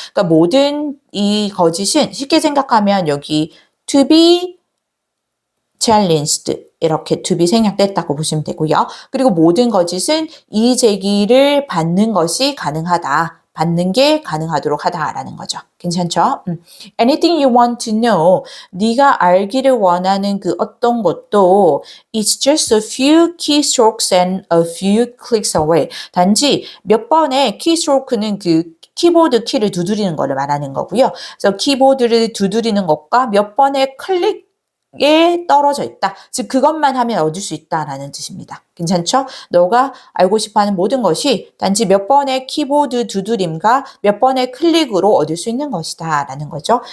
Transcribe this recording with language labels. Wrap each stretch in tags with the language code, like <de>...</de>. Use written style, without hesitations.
<ko>그러니까 모든 이 거짓은 쉽게 생각하면 여기</ko> <en>to be challenged</en> <ko>이렇게 to be 생략됐다고 보시면 되고요. 그리고 모든 거짓은 이의 제기를 받는 것이 가능하다. 받는 게 가능하도록 하다라는 거죠. 괜찮죠?</ko> <en>Anything you want to know,</en> <ko>네가 알기를 원하는 그 어떤 것도</ko> <en>it's just a few keystrokes and a few clicks away.</en> <ko>단지 몇 번의 keystroke는 그 키보드 키를 두드리는 거를 말하는 거고요. 그래서 키보드를 두드리는 것과 몇 번의 클릭에 떨어져 있다. 즉 그것만 하면 얻을 수 있다라는 뜻입니다. 괜찮죠? 너가 알고 싶어하는 모든 것이 단지 몇 번의 키보드 두드림과 몇 번의 클릭으로 얻을 수 있는 것이다 라는 거죠.</ko>